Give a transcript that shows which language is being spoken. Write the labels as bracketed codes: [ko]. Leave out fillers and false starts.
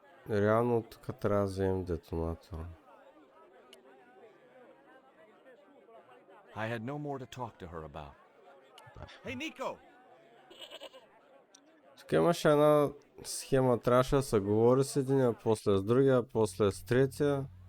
[bg] Реално тук трябва да вземем детонатора. [en] I had no more to talk to her about. Hey, Nico! [bg] Тук имаше една схема, трябваше да се говори с единия, после с другия, после с третия.